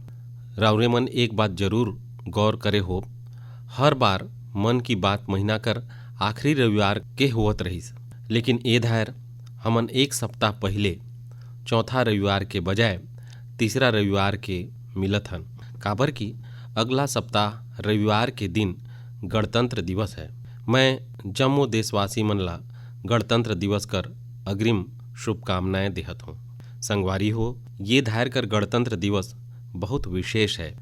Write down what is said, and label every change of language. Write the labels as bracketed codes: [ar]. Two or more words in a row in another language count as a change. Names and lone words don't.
[hne] राउरे मन एक बात जरूर गौर करे हो, हर बार मन की बात महीना कर आखिरी रविवार के होवत रहीस, लेकिन ए धायर हमन एक सप्ताह पहले चौथा रविवार के बजाय तीसरा रविवार के मिलत हन। काबर कि अगला सप्ताह रविवार के दिन गणतंत्र दिवस है। मैं जम्मो देशवासी मन ला गणतंत्र दिवस कर अग्रिम शुभकामनाएं देहत हूँ। संगवारी हो, ये धायर कर गणतंत्र दिवस बहुत विशेष है।